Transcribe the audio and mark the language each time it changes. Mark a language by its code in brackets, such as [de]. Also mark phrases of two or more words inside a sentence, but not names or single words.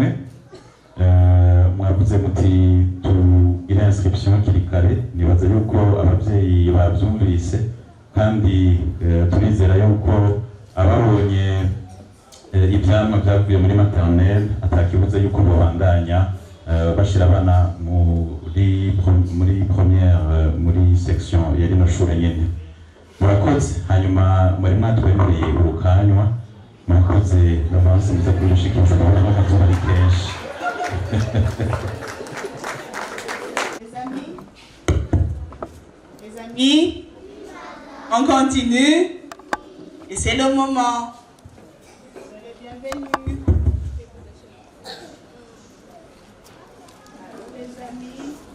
[rn] Mwavuze muti tugire inscription hakiri kare, nibaza yuko ababyeyi babyumvise kandi turizera yuko ababonye ibyama byavuye muri maternelle atakibuze yuko babandanya bashira abana muri première muri section ya rino shure nyene. Murakoze. Hanyuma muri mwatwemereye urukanywa, murakoze n'abantu muze kubishikisha n'akazuba ari kenshi. [fr] Les amis, on continue et c'est le moment. Soyez bienvenus. Les amis.